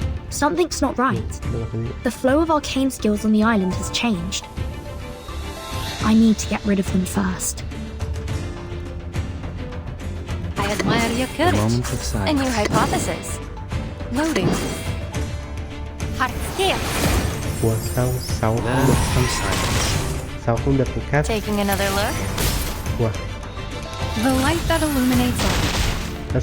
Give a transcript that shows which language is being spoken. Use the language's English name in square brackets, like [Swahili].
[English] Something's not right. The flow of arcane skills on the island has changed. I need to get rid of them first. I admire your courage and your hypothesis. Loading. [Vietnamese] Ủa sao 6 không được 6 không được cắt. [English] Taking another look. Ủa The light that illuminates all.